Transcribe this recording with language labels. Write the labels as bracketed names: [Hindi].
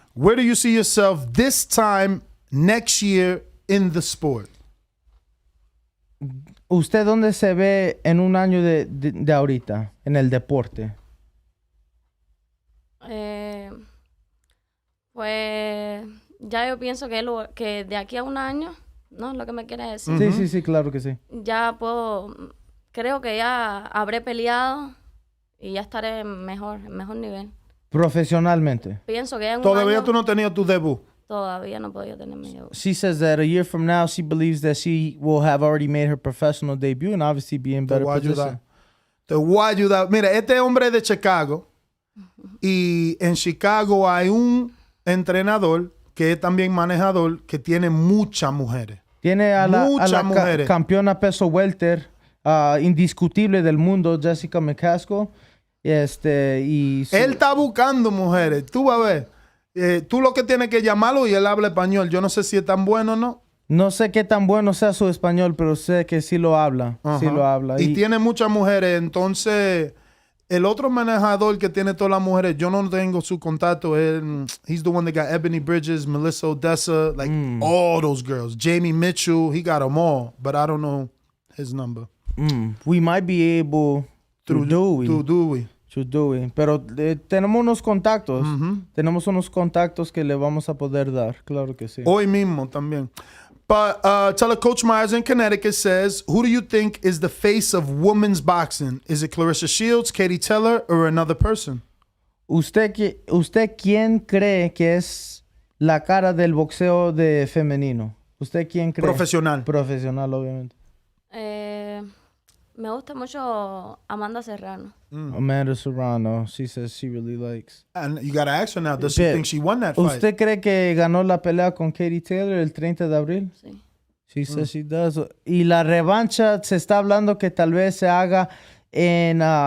[English] Where do you see yourself this time next year in the sport? [Spanish] ¿Usted dónde se ve en un año de ahorita, en el deporte? Pues ya yo pienso que de aquí a un año, ¿no? Lo que me quiere decir. Sí, claro que sí. Ya creo que ya habré peleado y ya estaré en mejor nivel. Profesionalmente. Pienso que ya en un Todavía año, tú no tenías tu debut. Todavía no podía tener mi debut. [English] She says that a year from now, she believes that she will have already made her professional debut and obviously be in better position. [Spanish] Te voy a ayudar. Mira, este hombre es de Chicago y en Chicago hay un entrenador que es también manejador que tiene muchas mujeres. Tiene a la campeona peso welter indiscutible del mundo, Jessica McCaskill. Él está buscando mujeres. Tú vas a ver. Tú lo que tienes que llamarlo y él habla español. Yo no sé si es tan bueno o no. No sé qué tan bueno sea su español, pero sé que sí lo habla. Uh-huh. Sí lo habla. Y tiene muchas mujeres. Entonces, el otro manejador que tiene todas las mujeres, yo no tengo su contacto. [English] He's the one that got Ebony Bridges, Melissa Odessa, like all those girls. Jamie Mitchell, he got them all, but I don't know his number. We might be able through Dewey. [Spanish] Pero tenemos unos contactos. Tenemos unos contactos que le vamos a poder dar. Claro que sí. Hoy mismo también. [English] But Coach Myers in Connecticut says, who do you think is the face of women's boxing? Is it Clarissa Shields, Katie Taylor, or another person? [Spanish] ¿Usted quién cree que es la cara del boxeo de femenino? ¿Usted quién cree? Profesional. Profesional, obviamente. Me gusta mucho Amanda Serrano. [English] Amanda Serrano, she says she really likes. And you gotta ask her now, does she think she won that fight? [Spanish] ¿Usted cree que ganó la pelea con Katie Taylor el 30 de abril? Sí. [English] She says she does. [Spanish] Y la revancha se está hablando que tal vez se haga en